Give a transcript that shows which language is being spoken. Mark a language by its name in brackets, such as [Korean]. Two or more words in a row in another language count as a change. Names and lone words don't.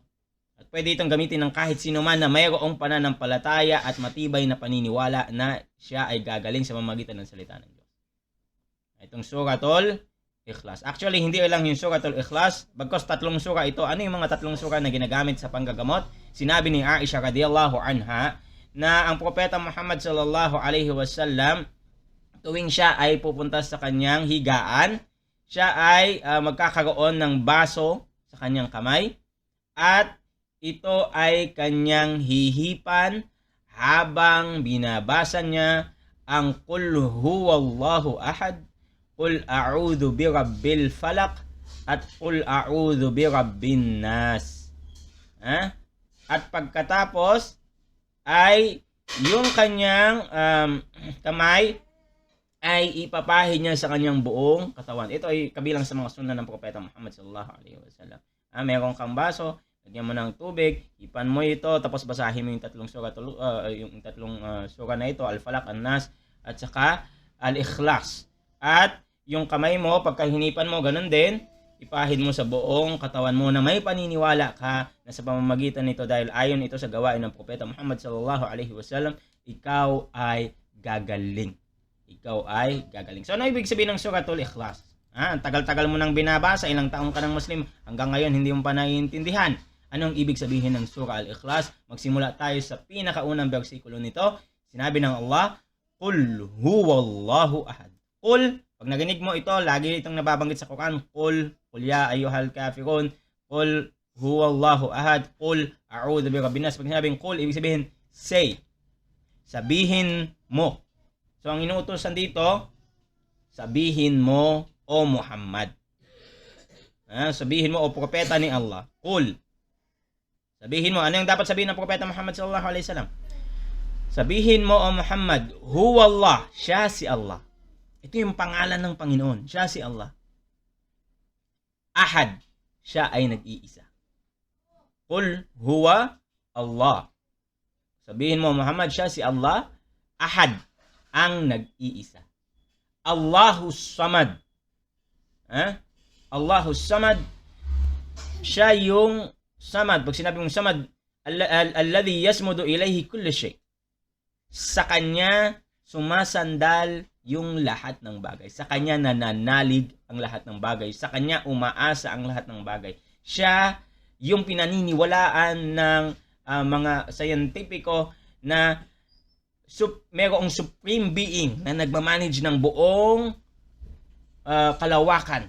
[Filipino] At pwede itong gamitin ng kahit sino man na mayroong pananampalataya at matibay na paniniwala na siya ay gagaling sa pamamagitan ng salita ng Diyos. Itong Suratul Ikhlas. Actually, hindi lang yung Suratul Ikhlas, bagkos 3 sura ito. Ano yung mga 3 sura na ginagamit sa panggagamot? Sinabi ni Aisha [Arabic] رضي الله عنها [Filipino] na ang propeta Muhammad [Arabic] صلى الله عليه وسلم, [Filipino] tuwing siya ay pupunta sa kanyang higaan, siya ay magkakaroon ng baso sa kanyang kamay, at ito ay kanyang hihipan habang binabasa niya ang [Arabic] قل هو الله أحد, قل أعوذ برب الفلق, [Filipino] at [Arabic] قل أعوذ برب الناس. [Filipino] At pagkatapos ay yung kanyang kamay ay ipapahid niya sa kanyang buong katawan. Ito ay kabilang sa mga sunna ng propeta Muhammad [Arabic] صلى الله عليه وسلم. [Filipino] Meron kang baso, lagyan mo ng tubig, ipan mo ito, tapos basahin mo yung 3 sura, sura na ito, Al-Falaq, An-Nas, at saka Al-Ikhlas. At yung kamay mo, pagka hinipan mo, ganun din, ipahid mo sa buong katawan mo na may paniniwala ka na sa pamamagitan nito, dahil ayon ito sa gawain ng propeta Muhammad [Arabic] صلى الله عليه وسلم, [Filipino] ikaw ay gagaling. Ikaw ay gagaling. So, ano ibig sabihin ng Suratul Ikhlas? Ang tagal-tagal mo nang binabasa, ilang taong ka ng Muslim, hanggang ngayon hindi mo pa naiintindihan. Anong ibig sabihin ng Surah Al-Ikhlas? Magsimula tayo sa pinakaunang bersikulo nito. Sinabi ng Allah, [Arabic] قل هو الله أحد. [Filipino] Qul, pag narinig mo ito, lagi itong nababanggit sa Quran, [Arabic] قل يا أيها الكافرون, قل هو الله أحد, قل أعوذ برب الناس. [Filipino] Pag sinabing Qul, ibig sabihin, say. Sabihin mo. So, ang inuutosan dito, sabihin mo, O Muhammad. Sabihin mo, O propeta ni Allah. Qul. Sabihin mo, ano yung dapat sabihin ng propeta Muhammad [Arabic] صلى الله عليه وسلم? [Filipino] Sabihin mo, O Muhammad, huwallah, siya si Allah. Ito yung pangalan ng Panginoon, siya si Allah. Ahad, siya ay nag-iisa. [Arabic] قل هو الله. [Filipino] Sabihin mo, Muhammad, siya si Allah. Ahad, ang nag-iisa. [Arabic] الله الصمد. الله الصمد, [Filipino] siya yung Samad. Pag sinabi mong Samad, [Arabic] الذي يصمد إليه كل شيء. [Filipino] Sa kanya sumasandal yung lahat ng bagay. Sa kanya nananalig ang lahat ng bagay. Sa kanya umaasa ang lahat ng bagay. Siya yung pinaniniwalaan ng mga scientifico na mayroong [English] supreme being [Filipino] na nagmamanage ng buong kalawakan.